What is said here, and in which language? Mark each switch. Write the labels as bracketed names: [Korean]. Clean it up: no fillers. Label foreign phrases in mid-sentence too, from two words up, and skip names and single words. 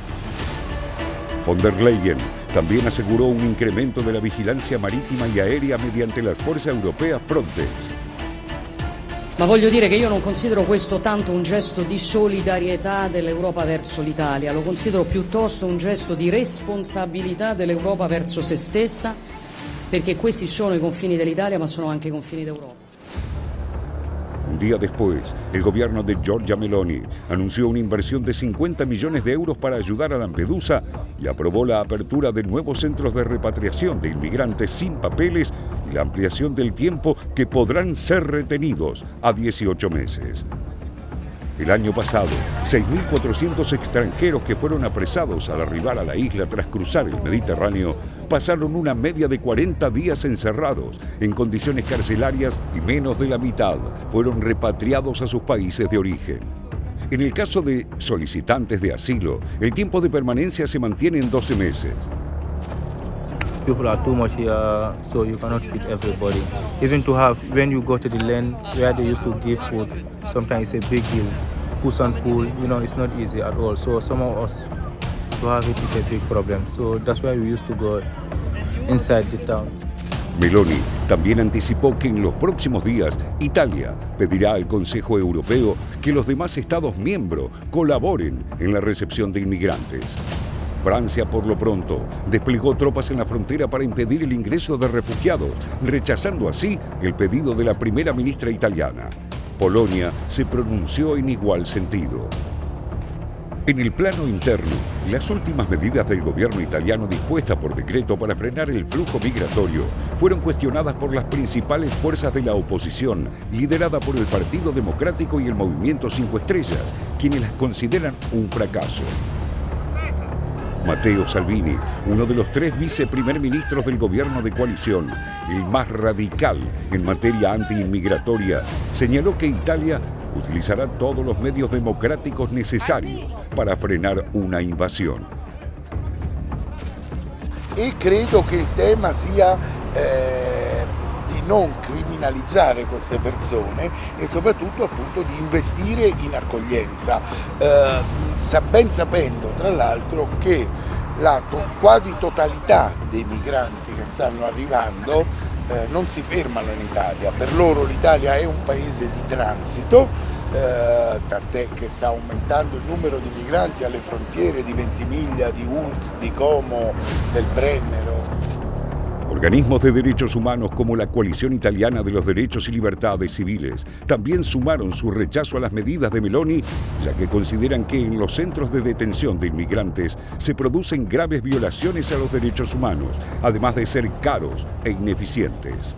[Spanish] Von der Leyen también aseguró un incremento de la vigilancia marítima y aérea mediante la fuerza europea Frontex. [Italian] Ma voglio dire che io non considero questo tanto un gesto di solidarietà dell'Europa verso l'Italia, lo considero piuttosto un gesto di responsabilità dell'Europa verso se stessa, perché questi sono i confini dell'Italia ma sono anche i confini d'Europa. [Spanish] Un día después, el gobierno de Giorgia Meloni anunció una inversión de 50 millones de euros para ayudar a Lampedusa y aprobó la apertura de nuevos centros de repatriación de inmigrantes sin papeles y la ampliación del tiempo que podrán ser retenidos a 18 meses. El año pasado, 6.400 extranjeros que fueron apresados al arribar a la isla tras cruzar el Mediterráneo pasaron una media de 40 días encerrados en condiciones carcelarias y menos de la mitad fueron repatriados a sus países de origen. En el caso de solicitantes de asilo, el tiempo de permanencia se mantiene en 12 meses. [English] People are too much here, so you cannot feed everybody. Even to have, when you go to the land where they used to give food, sometimes it's a big deal. Push and pull, it's not easy at all. So some of us, to have it is a big problem. So that's why we used to go inside the town. [Spanish] Meloni también anticipó que en los próximos días Italia pedirá al Consejo Europeo que los demás Estados miembros colaboren en la recepción de inmigrantes. Francia, por lo pronto, desplegó tropas en la frontera para impedir el ingreso de refugiados, rechazando así el pedido de la primera ministra italiana. Polonia se pronunció en igual sentido. En el plano interno, las últimas medidas del gobierno italiano dispuestas por decreto para frenar el flujo migratorio fueron cuestionadas por las principales fuerzas de la oposición, liderada por el Partido Democrático y el Movimiento 5 Estrellas, quienes las consideran un fracaso. Matteo Salvini, uno de los 3 viceprimer ministros del gobierno de coalición, el más radical en materia antiinmigratoria, señaló que Italia utilizará todos los medios democráticos necesarios para frenar una invasión. [Italian] E credo che il tema sia di non criminalizzare queste persone e soprattutto appunto di investire in accoglienza, ben sapendo tra l'altro che la quasi totalità dei migranti che stanno arrivando non si fermano in Italia. Per loro l'Italia è un paese di transito, tant'è che sta aumentando il numero di migranti alle frontiere di Ventimiglia, di Ulz, di Como, del Brennero. [Spanish] Organismos de derechos humanos como la Coalición Italiana de los Derechos y Libertades Civiles también sumaron su rechazo a las medidas de Meloni, ya que consideran que en los centros de detención de inmigrantes se producen graves violaciones a los derechos humanos, además de ser caros e ineficientes.